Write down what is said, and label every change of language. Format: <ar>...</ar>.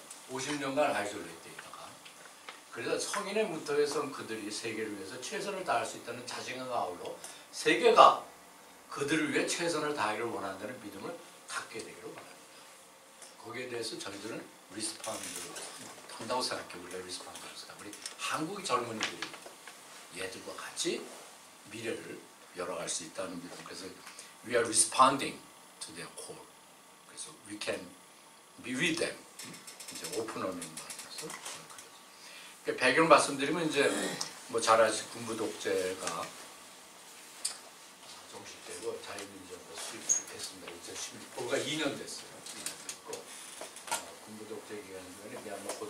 <ko>50년간 아이솔레이트에 있다가 그래서 성인의 문턱에선 그들이 세계를 위해서 최선을 다할 수 있다는 자신감과 아울러 세계가 그들을 위해 최선을 다하기를 원한다는 믿음을 갖게 되기를 원합니다. 거기에 대해서 저희들은 리스폰드를 한다고 생각해요. 우리가 리스폰드를 생각해요. 우리 한국의 젊은이들이 얘들과 같이 미래를 열어갈 수 있다는 믿음. 그래서</ko> <en>we are responding to their call. 그래서 we can be with them.</en> <ko>이제 오픈하는 말이어서 배경 말씀드리면 이제 뭐 잘 아시는 군부 독재가 종식되고 자유민주주의가 수립됐습니다. 2011, 불과 2년 됐어요. 2년 됐고 군부 독재 기간 중에 미얀마</ko>